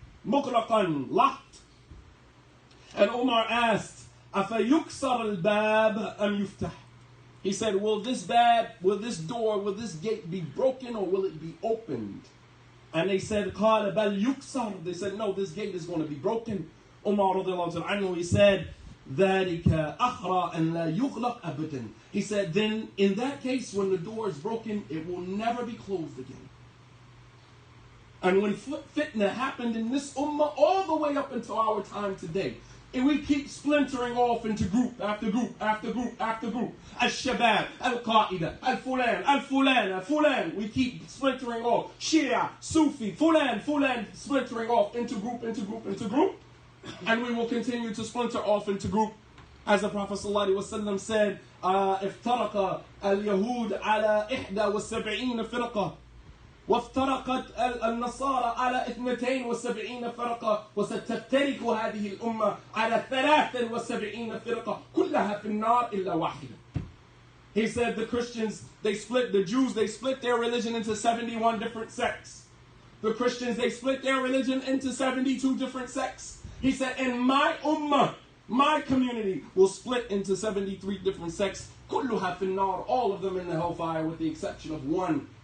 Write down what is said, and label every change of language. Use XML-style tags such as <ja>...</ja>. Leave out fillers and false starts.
<en>Mughlaqan, locked. And Umar asked, Afa yuksar al-bab am yuftah? He said, will this door, will this gate be broken or will it be opened? And they said, Qala bal yuksar. They said, no, this gate is going to be broken.</en> <ar>Umar radiallahu anhu, he said, ذَلِكَ أَخْرَى أَنْ لَا يُغْلَقْ أَبَدًا.</ar> <en>He said, then in that case, when the door is broken, it will never be closed again. And when fitna happened in this ummah all the way up until our time today, and we keep splintering off into group after group after group after group. Al-Shabab, Al-Qaeda, Al-Fulan, Al-Fulan, Al-Fulan. We keep splintering off. Shia, Sufi, Fulan, splintering off into group, into group, into group. And we will continue to splinter off into group.</en> <ar>As the Prophet ﷺ said, افترق اليهود على 71 فرقة وافترقت النصارى على 72 فرقة وستفترق هذه الأمة على 73 فرقة كلها في النار إلا واحدة.</ar> <en>He said the Christians, the Jews, they split their religion into 71 different sects. The Christians, they split their religion into 72 different sects. He said, and my ummah, my community, will split into 73 different sects. كلها في النار, all of them in the hellfire with the exception of one.</en>